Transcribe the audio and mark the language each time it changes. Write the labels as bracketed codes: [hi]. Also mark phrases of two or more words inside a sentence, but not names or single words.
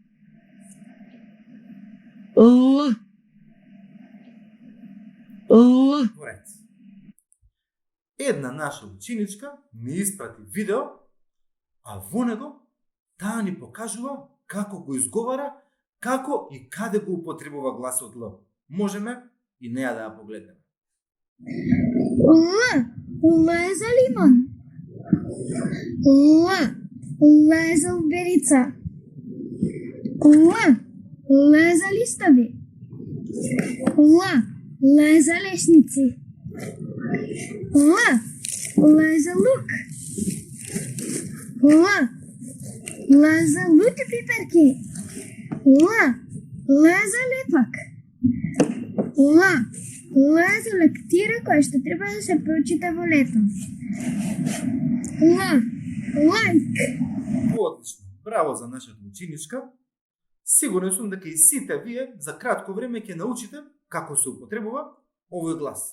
[mk] Л. Л. Една наша ученичка ми испрати видео а во него таа ни покажува како го изговара, како и каде го употребува гласот Л. Можеме и неа да ја погледнеме. Л. Л е за лимон. Л. Л е за лубеница. Л. Л е за листови. Л. Л е за лешници. Л. Л е за лук. Л. Л е за лути пиперки. Л. Л е за лепак. Л. Л е за лектира која што треба да се прочита во лето. Л. Лайк. Одлично. Браво за нашата ученичка. Сигурен сум дека и сите вие за кратко време ќе научите како се употребува овој глас.